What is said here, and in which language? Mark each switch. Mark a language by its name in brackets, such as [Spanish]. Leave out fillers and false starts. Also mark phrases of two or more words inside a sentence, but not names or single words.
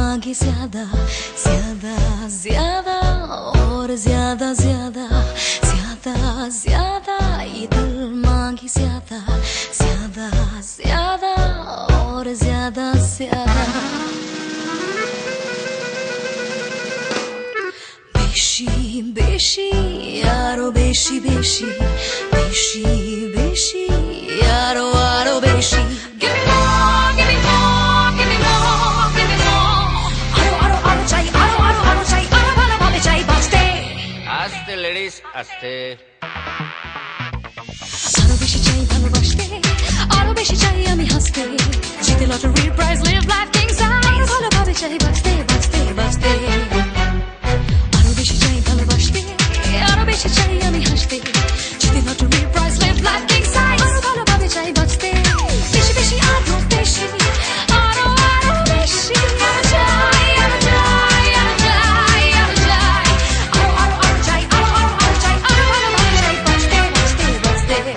[Hindi] मांगे ज्यादा ज्यादा ज्यादा और ज्यादा ज्यादा ज्यादा ज्यादा ये दिल मांगे ज्यादा ज्यादा ज्यादा और ज्यादा ज्यादा [Bangla] বেশি বেশি আরো বেশি বেশি বেশি বেশি আরো আরো বেশি [English] Give me more, give me more, [Bangla] give me more, give me more আরো আরো আরো চাই আরো আরো আরো চাই আরো ভালোভাবে চাই বাঁচতে আস্তে লেডিস আস্তে আরো বেশি চাই ভালোবাসতে আরো বেশি চাই আমি হাসতে জিতে [English] lottery prize live life king size [Bangla] ভালোভাবে চাই বাঁচতে বাঁচতে বাঁচতে আরো বেশি চাই ভালোবাসতে আরো বেশি চাই আমি হাসতে জিতে [English] lottery prize live life king size [Bangla] ভালোভাবে চাই বাঁচতে বেশি বেশি আরো বেশি আরো আরো বেশি আরো চাই আরো চাই আরো চাই আরো চাই আরো আরো আরো চাই আরো আরো আরো চাই আরো ভালোভাবে চাই বাঁচতে বাঁচতে বাঁচতে